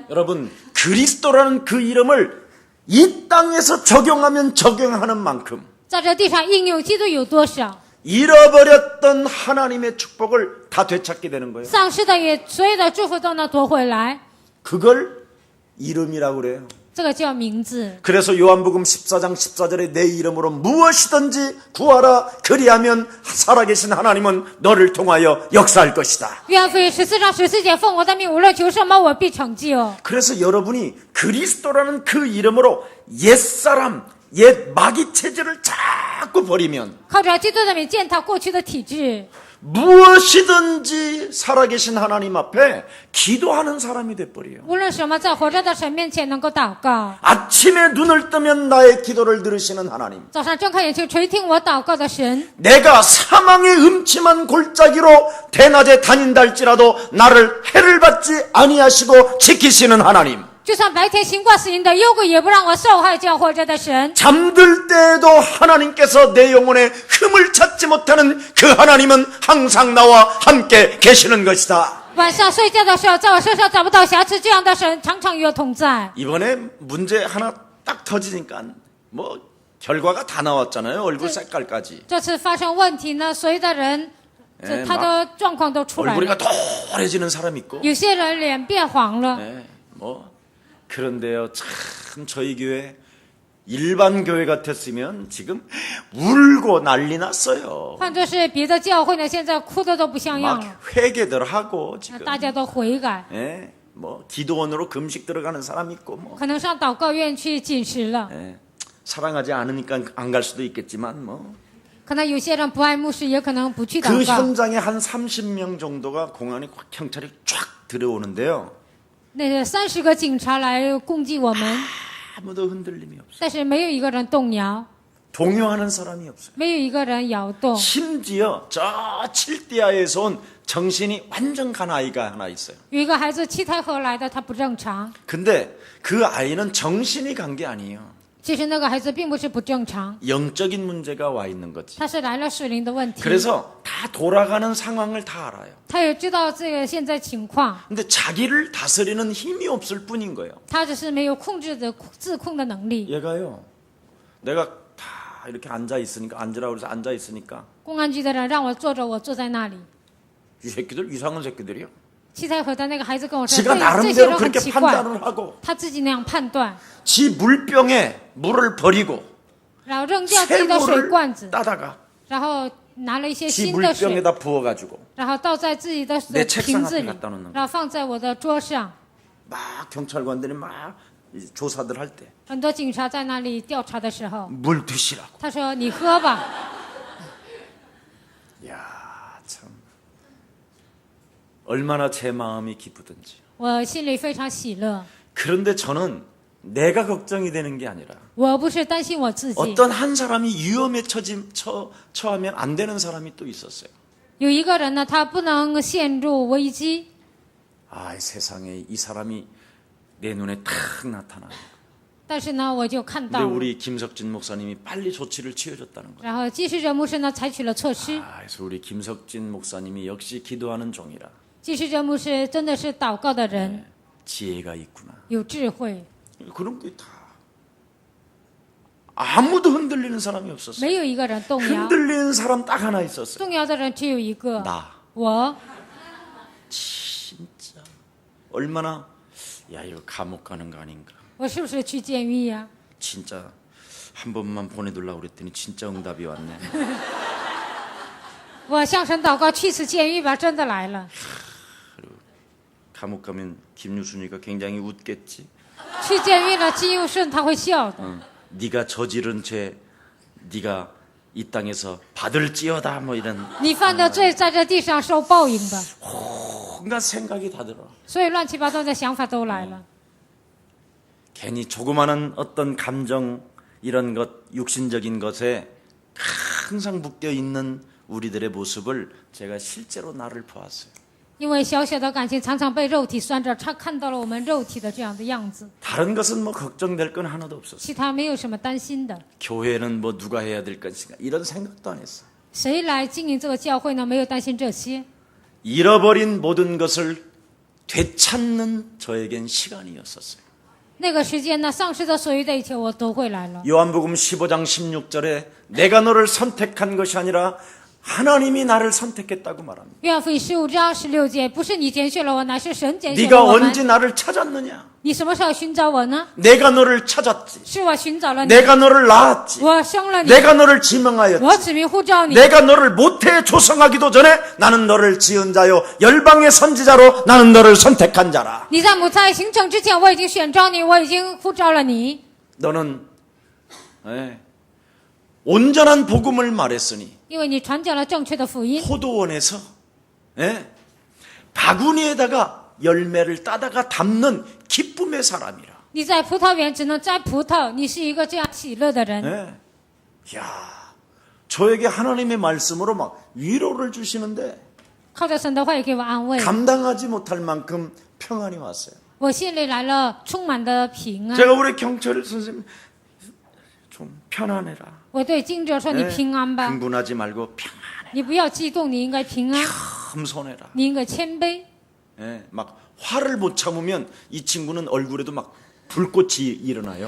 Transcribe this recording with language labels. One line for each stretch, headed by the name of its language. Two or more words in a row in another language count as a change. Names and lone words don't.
Korean: 여러분 그리스도라는 그 이름을 이 땅에서 적용하면 적용하는 만큼
Chinese: 在这地上应用基督有多少？
Korean: 잃어버렸던 하나님의 축복을 다 되찾게 되는 거예요.
Chinese: 丧失的也所有的祝福都能夺回来，
Korean: 그걸 이름이라고 그래요.
Chinese: 这个叫名字。
Korean: 그래서 요한복음 14장 14절에 내 이름으로 무엇이든지 구하라 그리하면 살아계신 하나님은 너를 통하여 역사할 것이다.
Chinese: 约翰福音14章14节，奉我的名无论求什么，我必成就。
Korean: 그래서 여러분이 그리스도라는 그 이름으로 옛사람, 옛 마귀 체질을 자꾸 버리면
Chinese: 靠着基督的名践踏过去的体制，
Korean: 무엇이든지 살아계신 하나님 앞에 기도하는 사람이 돼버려요.
Chinese: 无论什么，在活着的神面前能够祷告。
Korean: 아침에 눈을 뜨면 나의 기도를 들으시는 하나님.
Chinese: 早上睁开眼睛垂听我祷告的神，
Korean: 내가 사망의 음침한 골짜기로 대낮에 다닌다 할지라도 나를 해를 받지 아니하시고 지키시는 하나님.
Chinese: 就算白天行过死荫的幽谷，也不让我受害，叫活着的神。
Korean: 잠들 때에도 하나님께서 내 영혼에 흠을 찾지 못하는 그 하나님은 항상 나와 함께 계시는 것이다.
Chinese: 晚上睡觉的时候，在我身上找不到瑕疵，这样的神常常与我同在。
Korean: 이번에 문제 하나 딱 터지니까 뭐 결과가 다 나왔잖아요. 얼굴 색깔까지.
Chinese: 这次发生问题呢，所有的人，他的状况都出来
Korean: 얼굴이
Chinese: 了。
Korean: 도래지는 사람 있고.
Chinese: 有些人脸变黄了，
Korean: 뭐 그런데요. 참 저희 교회 일반 교회 같았으면 지금 울고 난리 났어요.
Chinese: 换作是别的教会呢，现在哭的都不像样
Korean: 막
Chinese: 了，
Korean: 회개들 하고 지금.
Chinese: 大家都悔改，
Korean: 예, 뭐 기도원으로 금식 들어가는 사람 있고 뭐
Chinese: 可能上祷告院去进食了。
Korean: 예, 사랑하지 않으니까 안 갈 수도 있겠지만 뭐
Chinese: 可能有些人不爱牧师，也可能不去
Korean: 그
Chinese: 祷告。
Korean: 현장에 한 30명 정도가 공안이 경찰이 쫙 들어오는데요.
Chinese: 那30个警察来攻击我们，
Korean: 아무도 흔들림이 없어요.
Chinese: 但是没有一个人动摇，
Korean: 동요하는 사람이 없어요.
Chinese: 没有一个人摇动。
Korean: 심지어 저 칠대야에서 온 정신이 완전 간 아이가 하나 있어요.
Chinese: 有一个孩子七台河来的，他不正常。
Korean: 근데 그 아이는 정신이 간 게 아니에요.
Chinese: 其实那个孩子并不是不正常，
Korean: 영적인 문제가 와 있는 거지.
Chinese: 他是来了属灵的问题。
Korean: 그래서 다 돌아가는 상황을 다 알아요.
Chinese: 他也知道这个现在情况，
Korean: 근데 자기를 다스리는 힘이 없을 뿐인 거예요.
Chinese: 他只是没有控制的自控的能力。
Korean: 얘가요. 내가 다 이렇게 앉아 있으니까 앉으라고 그래서 앉아 있으니까
Chinese: 公安局的人让我坐着，我坐在那里。
Korean: 이 새끼들 이상한 새끼들이요.
Chinese: 七台河的那个孩子跟我说：“这
Korean: 지가
Chinese: 这些
Korean: 나름대로
Chinese: 人很
Korean: 그렇게
Chinese: 奇怪。”
Korean: 판단을 하고
Chinese: 他自己那样判断，
Korean: 지 물병에 물을 버리고
Chinese: 然后扔掉自己的水
Korean: 새
Chinese: 罐子，
Korean: 따다가
Chinese: 然后拿了一些
Korean: 지
Chinese: 新的水，
Korean: 물병에다 부어가지고
Chinese: 然后倒在自己的
Korean: 내 책상
Chinese: 瓶子
Korean: 앞에
Chinese: 里，
Korean: 갖다 놓는
Chinese: 然后放在我的桌上。
Korean: 막 경찰관들이 막 조사들 할 때
Chinese: 很多警察在那里调查的时候，
Korean: 물 드시라고.
Chinese: 他说：“你喝吧。
Korean: 야, 참 얼마나 제 마음이 기쁘든지. ”
Chinese: 我心里非常喜乐。
Korean: 그런데 저는 내가 걱정이 되는 게 아니라
Chinese: 我不是担心我自己，
Korean: 어떤 한 사람이 위험에 처하면 안 되는 사람이 또 있었어요.
Chinese: 有一个人呢，他不能陷入危机。
Korean: 아, 세상에 이 사람이 내 눈에 탁 나타나.
Chinese: 但是呢，我就看
Korean: 근데
Chinese: 到了，
Korean: 우리 김석진 목사님이 빨리 조치를 취해줬다는 거예요.
Chinese: 然后继续者牧师呢采取了措施。
Korean: 아, 그래서 우리 김석진 목사님이 역시 기도하는 종이라
Chinese: 继续者牧师真的是祷告的人，
Korean: 지혜가 있구나.
Chinese: 有智慧，
Korean: 그런 게 다 아무도 흔들리는 사람이 없었어요.
Chinese: 没有一个人动摇。
Korean: 흔들리는 사람 딱 하나 있었어요.
Chinese: 动摇的人只有一个，
Korean: 나.
Chinese: 我。
Korean: 진짜 얼마나 야 이거 감옥 가는 거 아닌가.
Chinese: 我是不是去监狱呀、
Korean: 진짜 한 번만 보내둘라고 그랬더니 진짜 응답이 왔네.
Chinese: 我向神祷告去次监狱吧，真的来了。
Korean: 감옥 가면 김유순이가 굉장히 웃겠지.
Chinese: 去监狱了，金佑顺他会笑的。
Korean: 네가 저지른 죄 네가 이 땅에서 받을지어다 뭐 이런
Chinese: 你犯的罪在这地上受报应的，
Korean: 온갖 생각이 다 들어.
Chinese: 所以乱七八糟的想法都来了。
Korean: 괜히 조그마한 어떤 감정 이런 것 육신적인 것에 항상 묶여 있는 우리들의 모습을 제가 실제로 나를 보았어요.
Chinese: 因为小小的感情常常被肉体拴着，他看到了我们肉体的这样的样子，
Korean: 다른 것은 뭐 걱정될 건 하나도 없었어요.
Chinese: 其他没有什么担心的。
Korean: 교회는 뭐 누가 해야 될 것인가 이런 생각도 안 했어.
Chinese: 谁来经营这个教会呢？没有担心这些。
Korean: 잃어버린 모든 것을 되찾는 저에겐 시간이었었어요.
Chinese: 那个时间呢，丧失的所有的一切我都会来了。
Korean: 요한복음 15장 16절에 내가 너를 선택한 것이 아니라 하나님이 나를 선택했다고 말합니다.
Chinese: 约翰福音15章16节，不是你拣选了我，乃是神拣选
Korean: 네가
Chinese: 了我们。
Korean: 언제 나를 찾았느냐?
Chinese: 你什么时候寻找我呢？
Korean: 내가 너를 찾았지.
Chinese: 是我寻找了你，
Korean: 내가 너를 낳았지.
Chinese: 我生了你，
Korean: 내가 너를 지명하였지.
Chinese: 我指名呼召你。
Korean: 내가 너를 모태에 조성하기도 전에 나는 너를 지은 자요 열방의 선지자로 나는 너를 선택한 자라.
Chinese: 你在母胎形成之前，我已经选召你，我已经呼召了你。
Korean: 너는 온전한 복음을 말했으니
Chinese: 因为你传讲了正确的福音，
Korean: 포도원에서 바구니에다가 열매를 따다가 담는 기쁨의 사람이라.
Chinese: 你在葡萄园只能摘葡萄，你是一个这样喜乐的人。
Korean: 야, 저에게 하나님의 말씀으로 막 위로를 주시는데
Chinese: 靠着神的话也给我安慰，
Korean: 감당하지 못할 만큼 평안이 왔어요.
Chinese: 我心里来了充满的平安。
Korean: 제가 우리 경철 선생님 좀 편안해라.
Chinese: 我对经者说：“你平安吧，
Korean: 흥분하지 말고 평안해.
Chinese: 你不要激动，你应该平安，
Korean: 겸손해라.
Chinese: 你应该谦卑。
Korean: 막 화를 못 참으면 이 친구는 얼굴에도 막 불꽃이 일어나요.